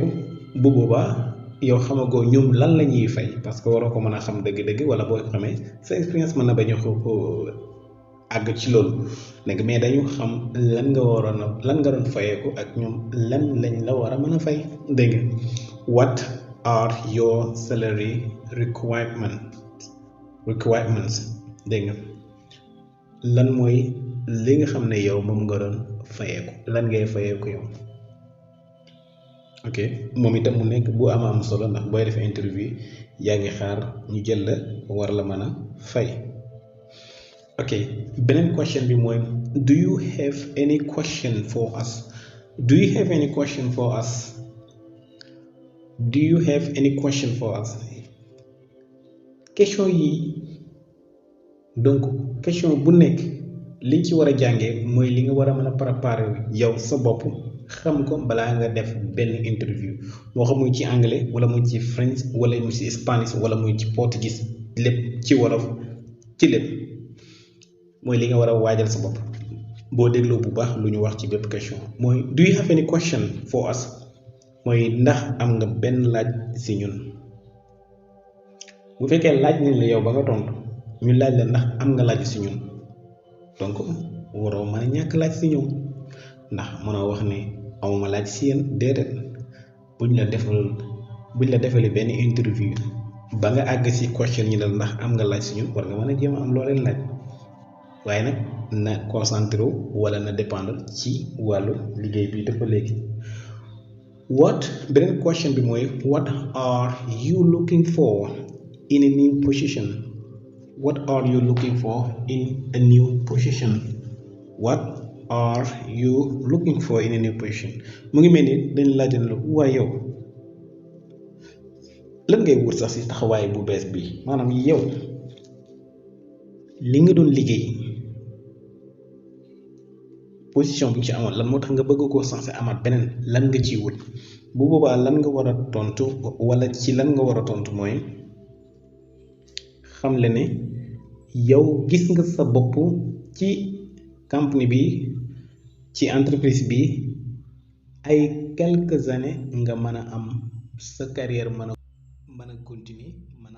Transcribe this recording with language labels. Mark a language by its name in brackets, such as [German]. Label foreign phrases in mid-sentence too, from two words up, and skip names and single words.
[Wolof] bu boobaa yow xamagoo ñoom lan la ñuy fay, parce que waroo ko mën a xam dëgg-dëgg, wala boo xamee sa expérience mën na bañ a àgg ci loolu léegi mais dañu xam lan nga waroon a lan nga doon fayeeku ak ñoom lan lañ la war a mën a fay dégg nga [English] what are your salary [Wolof] requirements dégg nga lan mooy li nga xam ne yow moom nga doon fayeeku lan ngay fayeeku yow ok moom itam mu nekk bu am solo ndax booy def interview yaa ngi xaar ñu jël la war la mën a fay ok beneen question bi mooy [English] do you have any question for us do you have any question for us do you have any question for us [Wolof] question yi donc question bu nekk liñ ci war a jàngee mooy li nga war a mën a préparer yow sa bopp xam ko balaa nga def benn interview moo xam muy ci anglais wala muy ci French wala muy ci Spanish wala muy ci portugais lépp ci wolof ci lépp mooy li nga war a waajal sa bopp boo dégloo bu baax lu ñu wax ci bépp question mooy [English] do you have any question for us [Wolof] mooy ndax am nga benn laaj si ñun bu fekkee laaj nañ la yow ba nga tontu ñu laaj la ndax am nga laaj si ñun donc waroo mën a ñàkk laaj si ñoom ndax mënoo wax ne amuma laaj si yéen déedéet buñ la defalee benn interview ba nga àgg si question ñi la ndax am nga laaj si ñun war nga mën a jéem a am loo leen laaj waaye nag na concentré wala na dépendre ci wàllu liggéey bi te ba léegi beneen question bi mooy [English] what are you looking for in a new position what are you looking for in a new position what are you looking for in a new position [Wolof] mu ngi mel ni dañ laaj la waaye yow lan ngay wut sax ci taxawaay bu bees bi maanaam yow li nga doon liggéey position bi nga ci amoon lan moo tax nga bëgg koo sensé amaat beneen lan nga ciy wut bu boobaa lan nga war a tontu wala ci lan nga war a tontu mooy xam le ne yow gis nga sa bopp ci compagnie bi ci entreprise bi ay [French] quelques années [Wolof] nga mën a am sa carrière mën a continuer